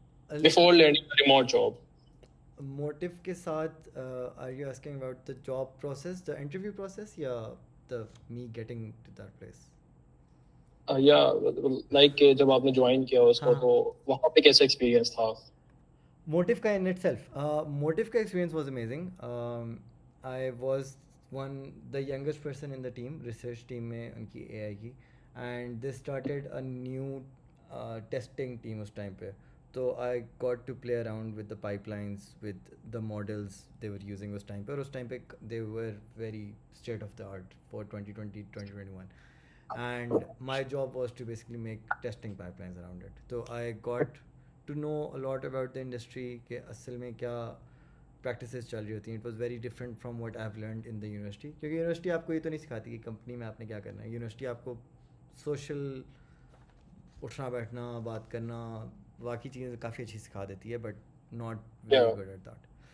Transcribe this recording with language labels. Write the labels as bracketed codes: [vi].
[en] before landing a remote job. موٹو [ur] کے ساتھ [en] Are you asking about the job process the interview process یا the me getting to that place? [ur] یا like جب آپ نے جوائن کیا اس کو تو وہاں پہ کیسا ایکسپیرینس تھا؟ [en] موٹو کا in itself موٹو کا experience was amazing. I was one the youngest person in the team research team [ur] میں ان کی [en] A I کی, and they started a new testing team [ur] اس time پہ. [en] تو I got to play around with the pipelines with the models they were using [ur] اس time پہ, اور اس time پہ [en] They were very state of the art for 2020-2021. And my job was to basically make testing pipelines around it. So I got to know a lot about the industry [ur] کہ اصل میں کیا practices چل رہی ہوتی ہیں. [en] It was very different from what I've learned in the university, [ur] کیونکہ university آپ کو یہ تو نہیں سکھاتی کہ کمپنی میں آپ نے کیا کرنا ہے. یونیورسٹی آپ کو سوشل اٹھنا بیٹھنا بات کرنا باقی چیزیں کافی اچھی سکھا دیتی ہے, [en] But not very good at that.